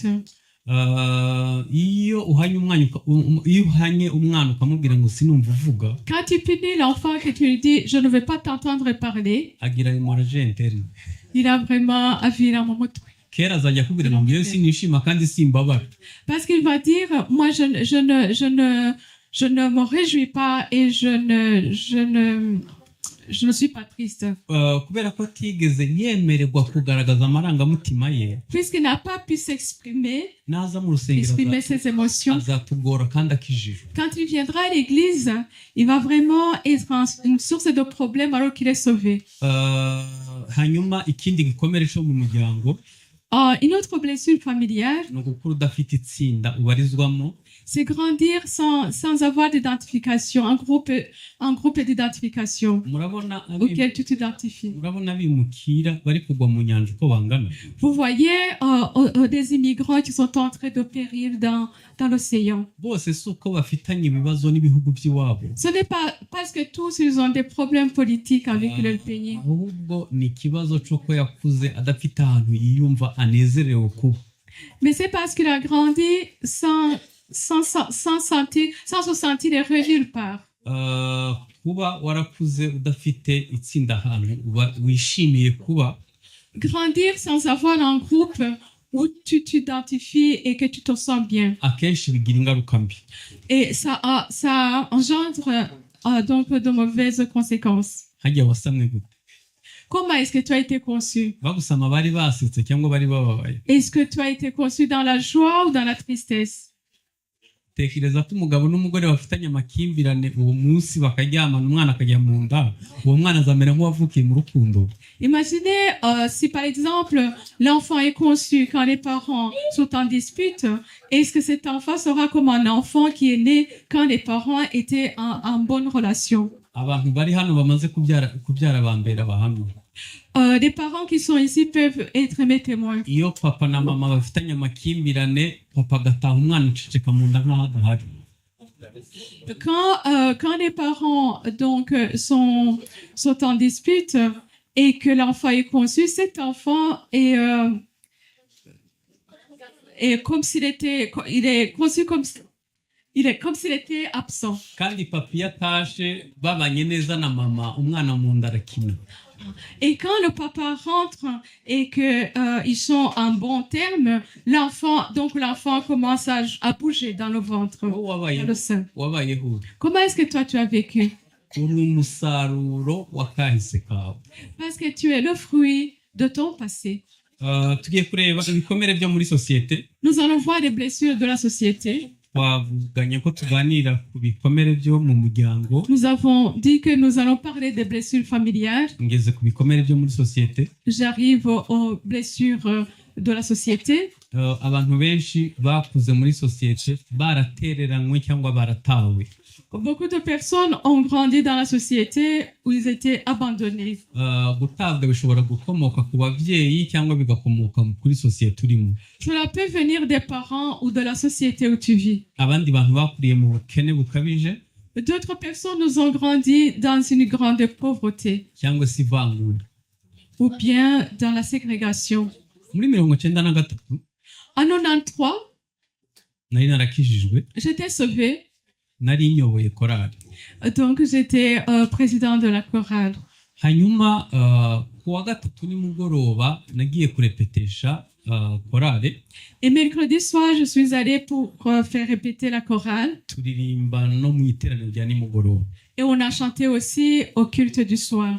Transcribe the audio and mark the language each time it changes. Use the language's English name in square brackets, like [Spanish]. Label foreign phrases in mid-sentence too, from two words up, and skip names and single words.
[French] Quand tu punis l'enfant que tu lui dis je ne veux pas t'entendre parler, il a vraiment un virement. Parce qu'il va dire moi je ne me réjouis pas et je je ne suis pas triste. [Kinyarwanda] kubera ko atigeze yemererwa kugaragaza amarangamutima ye, [French] Puisqu'il n'a pas pu s'exprimer, [Kinyarwanda] naza mu rusengero [French] exprimer ses émotions, [Kinyarwanda] azatugora kandi akijijwe. [French] quand il viendra à l'église, il va vraiment être une source de problème alors qu'il est sauvé. [Kinyarwanda] Hanyuma ikindi gikomere cyo mu muryango [French] Une autre blessure familiale, [Kinyarwanda] ni ugukura udafite itsinda ubarizwamo, [French] c'est grandir sans avoir d'identification, un groupe d'identification [Kinyarwanda] murabona [French] auquel tu t'identifies. [Kinyarwanda] murabona abimukira bari kugwa mu nyanja uko bangana. [French] Vous voyez des immigrants qui sont en train de périr dans l'océan. [Kinyarwanda] Bose si uko bafitanye ibibazo n'ibihugu by'iwabo, [French] Ce n'est pas parce que tous ils ont des problèmes politiques avec leur pays, [Kinyarwanda] ahubwo ni ikibazo cy'uko yakuze adafite ahantu yiyumva anezerewe kuba. [French] mais c'est parce qu'il a grandi sans se sentir heureux nulle part. [Kinyarwanda] Kuba warakuze udafite itsinda ahantu wishimiye kuba, [French] Grandir sans avoir un groupe où tu t'identifies et que tu te sens bien. [Kinyarwanda] akenshi bigira ingaruka mbi. [French] Et ça engendre donc de mauvaises conséquences. [Kinyarwanda] Hajya wasamwe gute? [French] Comment est-ce que tu as été conçu? [Kinyarwanda] Bagusama bari basetse cyangwa bari bababaye? [French] Est-ce que tu as été conçu dans la joie ou dans la tristesse? [Kinyarwanda] Tekereza ko umugabo n'umugore bafitanye amakimbirane uwo munsi bakaryamana umwana akajya mu nda, uwo mwana azamera nk'uwavukiye mu rukundo. [French] Imaginez si par exemple l'enfant est conçu quand les parents sont en dispute, est-ce que cet enfant sera comme un enfant qui est né quand les parents étaient en bonne relation? [Kinyarwanda] Abantu bari hano bamaze kubyara bambera bahamye. [French] Les parents qui sont ici peuvent être mes témoins. [Kinyarwanda] Iyo papa na mama bafitanye amakimbirane, papa agataha umwana uceceka mu nda nk'aho adahari. [French] Quand les parents donc sont en dispute et que l'enfant est conçu, cet enfant est comme s'il était, il est conçu comme s'il était absent. [Kinyarwanda] Kandi papa iyo atashe babanye neza na mama, umwana mu nda arakina. [French] Et quand le papa rentre et que ils sont en bon terme, l'enfant commence à bouger dans le ventre, dans le sein. [Kinyarwanda] Wabayeho. [French] Comment est-ce que toi tu as vécu? [Kinyarwanda] Uri umusaruro wakahise kawe. [French] Parce que tu es le fruit de ton passé. [Kinyarwanda] Tugiye kureba ibikomere byo muri sosiyete. [French] Nous allons voir les blessures de la société. [Kinyarwanda] Twavuganye ko tuganira ku bikomere byo mu muryango. [French] Nous avons dit que nous allons parler des blessures familiales. [Kinyarwanda] Ngeze ku bikomere byo muri sosiyete. [French] J'arrive aux blessures de la société. [Kinyarwanda] Abantu benshi bakuze muri sosiyete baratereranywe cyangwa baratawe. [French] Beaucoup de personnes ont grandi dans la société où ils étaient abandonnés. [Kinyarwanda] Gutabwa bishobora gukomoka ku bavyeyi cyangwa bigakomoka kuri sosiyete urimo. [French] Cela peut venir des parents ou de la société où tu vis. [Kinyarwanda] Abandi bantu bakuriye mu bukene bukabije. [French] D'autres personnes nous ont grandi dans une grande pauvreté. [Kinyarwanda] Cyangwa se ivangura. [French] Ou bien dans la ségrégation. [Kinyarwanda] Muri 1993 [French] en 93, [Kinyarwanda] nari narakijijwe. [French] J'étais sauvé. [Kinyarwanda] Nari nyoboye korali. [French] Donc j'étais président de la chorale. [Kinyarwanda] Hanyuma kuwa gatatu nimugoroba nagiye kurepetesha chorale. [French] Et mercredi soir je suis allé pour faire répéter la chorale. [Kinyarwanda] Turirimba no mu iteraniro rya nimugoroba. [French] Et on a chanté aussi au culte du soir.